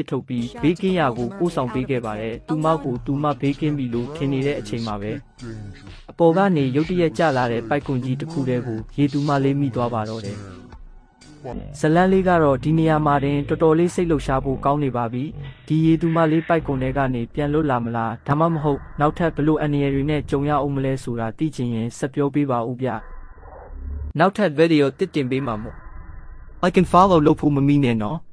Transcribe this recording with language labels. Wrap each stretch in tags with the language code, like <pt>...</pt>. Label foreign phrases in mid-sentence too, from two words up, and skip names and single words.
<my>ထုတ်ပြီးဘေးကင်းရာကိုပို့ဆောင်ပေးခဲ့ပါတယ်သူမကိုသူမဘေးကင်းပြီလို့ထင်နေတဲ့အချိန်မှာပဲအပေါ်ကနေရုတ်တရက်ကျလာတဲ့ပိုက်ကွန်ကြီးတစ်ခုတည်းကိုရေသူမလေးမိသွားပါတော့တယ်ဇလန်းလေးကတော့ဒီနေရာမှာတင်တော်တော်လေးစိတ်လှုပ်ရှားဖို့ကောင်းနေပါပြီဒီရေသူမလေးပိုက်ကွန်တွေကနေပြန်လွတ်လာမလားဒါမှမဟုတ်နောက်ထပ်ဘလို့အနေရတွေနဲ့ကြုံရအောင်မလဲဆိုတာသိချင်ရင်ဆက်ပြောပေးပါဦးဗျနောက်ထပ်ဗီဒီယိုတင်ပေးမှာမို့</my> <en>like and follow</en> <my>လုပ်ဖို့မမီနဲ့နော်</my>